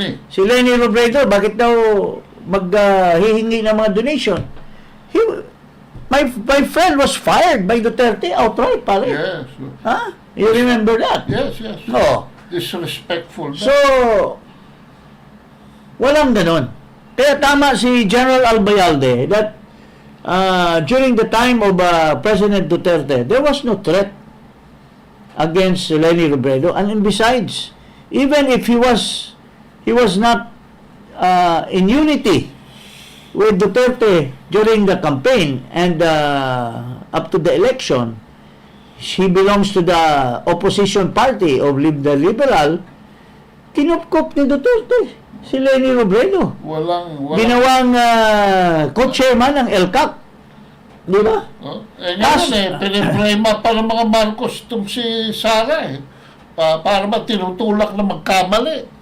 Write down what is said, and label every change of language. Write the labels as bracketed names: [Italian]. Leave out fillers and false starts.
[Filipino] Si Lenny Robredo, bakit daw maghihingi ng mga donation? [English] My friend was fired by Duterte outright, pare. Yes. You remember that? Yes. No. Disrespectful. [Filipino] So, walang ganon. Kaya tama si [English] General Albayalde that during the time of President Duterte, there was no threat against Lenny Robredo. And besides, even if he was not in unity with Duterte during the campaign and up to the election, he belongs to the opposition party of the Liberal, [Filipino] kinupkop ni Duterte si Lenny Robredo. Walang. Ginawang co-chairman ng LCAC. Di ba? Ngayon piniprema pa ng mga Marcos itong si Sara para ba tinutulak na magkamali.